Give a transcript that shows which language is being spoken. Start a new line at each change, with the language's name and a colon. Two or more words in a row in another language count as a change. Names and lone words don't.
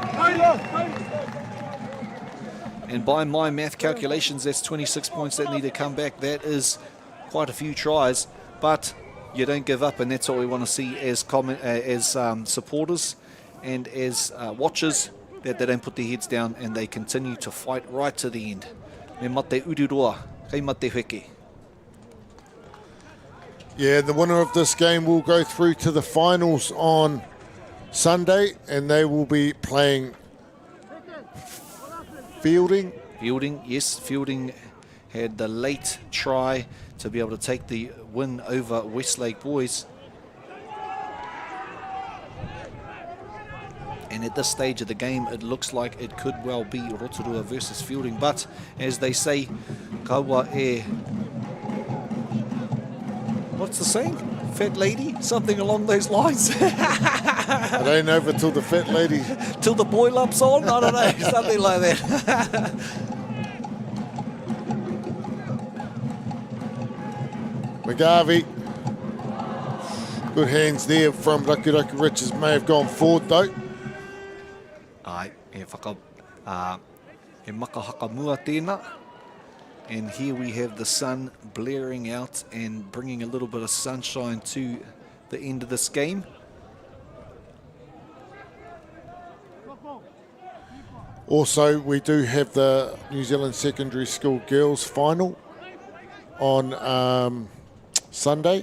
English: And by my math calculations, that's 26 points that need to come back. That is quite a few tries, but you don't give up, and that's what we want to see as supporters and as watchers, that they don't put their heads down and they continue to fight right to the end.
Māori: Me mate ururoa, kei mate heke.
English: Yeah, the winner of this game will go through to the finals on Sunday, and they will be playing Fielding. Fielding, yes, Fielding had the late try to be able to take the win over Westlake Boys. And at this stage of the game, it looks like it could well be Rotorua versus Fielding. But as they say,
Māori: kaua e...
English: What's the saying? Fat lady? Something along those lines. It ain't over till the fat lady. Till the boil up's on? I don't know. Something like that. McGarvey. Good hands there from Raku Richards. May have gone forward, though.
Māori: Ai, e makahaka mua tēnā.
English: And here we have the sun blaring out and bringing a little bit of sunshine to the end of this game. Also, we do have the New Zealand Secondary School Girls Final on Sunday.